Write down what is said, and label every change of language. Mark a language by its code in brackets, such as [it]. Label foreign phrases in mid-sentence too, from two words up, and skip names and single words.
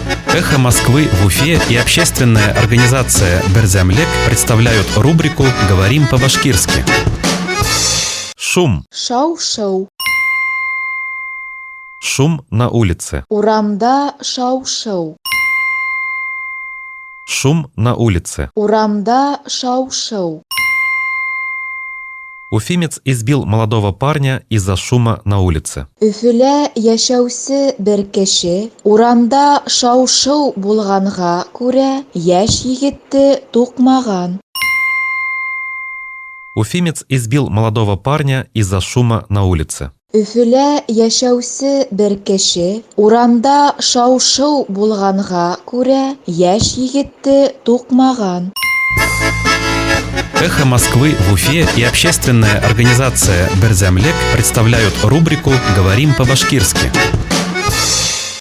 [ru] «Эхо Москвы» в Уфе и общественная организация «Берзямлек» представляют рубрику «Говорим по-башкирски». Шум. [ba] Шау-шау. [ru] Шум на улице. [ba] Урамда шау-шау. [ru] Шум на улице. [ba] Урамда шау-шау. [ru] Уфимец избил молодого парня из-за шума на улице. [ba] Өфөлә яшәүсе бер кеше урамда шау-шау булганга күрә яшь егетте тукмаган. [ru] Уфимец избил молодого парня из-за шума на улице. [ba] Өфөлә яшәүсе бер кеше урамда шау-шау булганга күрә яшь егетте тукмаган. [ru] «Эхо Москвы» в Уфе и общественная организация «Берзямлек» представляют рубрику «Говорим по-башкирски».